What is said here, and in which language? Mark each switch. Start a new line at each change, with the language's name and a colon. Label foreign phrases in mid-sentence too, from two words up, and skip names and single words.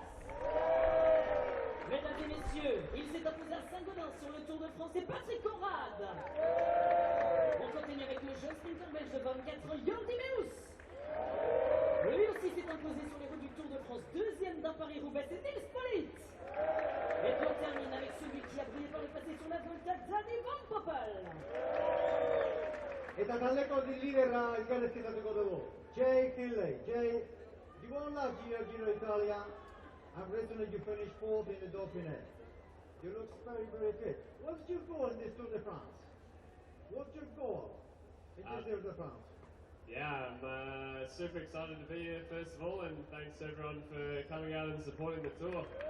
French: Mesdames et messieurs, il s'est imposé à Saint-Gaudens sur le Tour de France, c'est Patrick Conrad. On continue avec le jeune sprinter belge de 24 ans, Jordi Meus. Lui aussi s'est imposé sur les routes du Tour de France, 2e d'un Paris-Roubaix, c'est Nils Politt. Et puis on termine avec celui qui a brillé par le passé sur la Volta, Danny Van Poppel.
Basque: Eta taldeko liderra elkarrezketatuko dugu. Jay Hindley.
English: Jay, you won last year Giro Italia, and recently you finished 4th in the Dauphiné. You look very, very fit. What's your goal in this Tour de France? What's your goal in this Tour de France? Yeah, I'm super excited to be here first of all, and thanks everyone for coming out and supporting the tour.